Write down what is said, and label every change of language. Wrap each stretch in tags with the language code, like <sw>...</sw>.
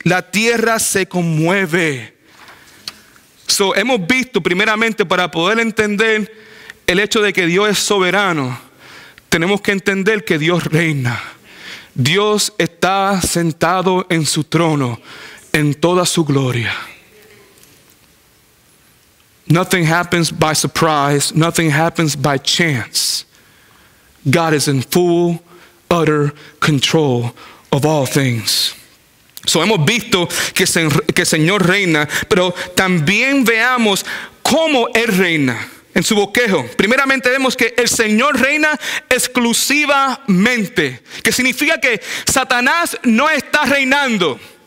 <es>La tierra se conmueve. Hemos visto primeramente, para poder entender el hecho de que Dios es soberano, tenemos que entender que Dios reina. Dios está sentado en su trono en toda su gloria.</es> <en>Nothing happens by surprise. Nothing happens by chance. God is in full, utter control of all things.</en> <es>Hemos visto que el Señor reina, pero también veamos cómo Él reina. En su bosquejo, primeramente vemos que el Señor reina exclusivamente, que significa que Satanás no está reinando.</es>